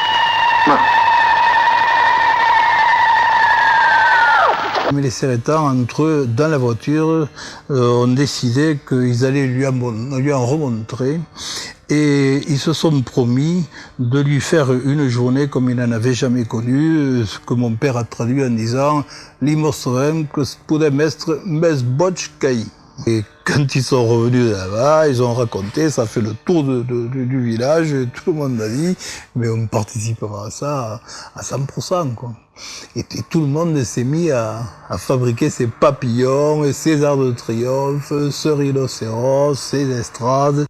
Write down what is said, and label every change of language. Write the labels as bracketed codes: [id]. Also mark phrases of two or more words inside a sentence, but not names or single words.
[fr] Mais les Serretans, entre eux, dans la voiture, ont décidé qu'ils allaient lui en remontrer. Et ils se sont promis de lui faire une journée comme il n'en avait jamais connue, ce que mon père a traduit en disant « [ca] Li mostrem que podem estre mes boig qu'ahir ». [fr] Et quand ils sont revenus de là-bas, ils ont raconté, ça a fait le tour du village, et tout le monde a dit, mais on participera à ça à 100%, quoi. Et tout le monde s'est mis à fabriquer ses papillons, et ses arcs de triomphe, ce rhinocéros, ses estrades.